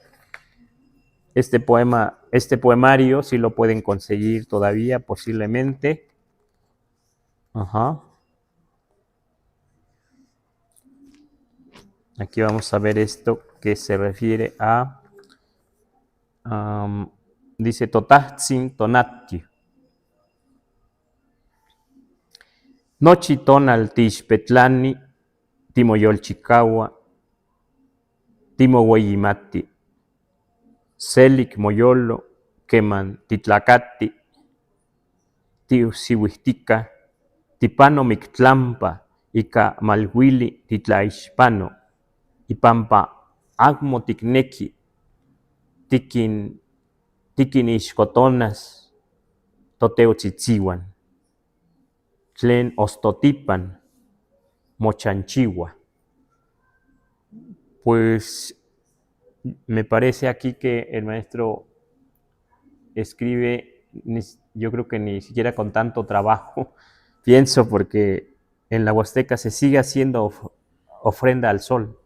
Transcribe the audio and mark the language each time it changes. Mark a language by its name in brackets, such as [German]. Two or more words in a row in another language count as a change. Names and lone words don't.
[Spanish] Este poemario, si lo pueden conseguir todavía, posiblemente. Ajá. Aquí vamos a ver esto que se refiere a, dice Totatzin Tonati. [Eastern Huasteca Nahuatl] Nochi tonal tixpetlani, timoyolchikawa, timoweyimati, selik moyolo, keman titlacati, tiusihuihtica, tipano mictlampa, ika malhuili titlaixpano, ipampa agmo ticnequi, tikin ixcotonas, toteotzitzihuan, tlen ostotipan, mochanchiwa. [Spanish] Pues me parece aquí que el maestro escribe, yo creo que ni siquiera con tanto trabajo, pienso, porque en la Huasteca se sigue haciendo ofrenda al sol.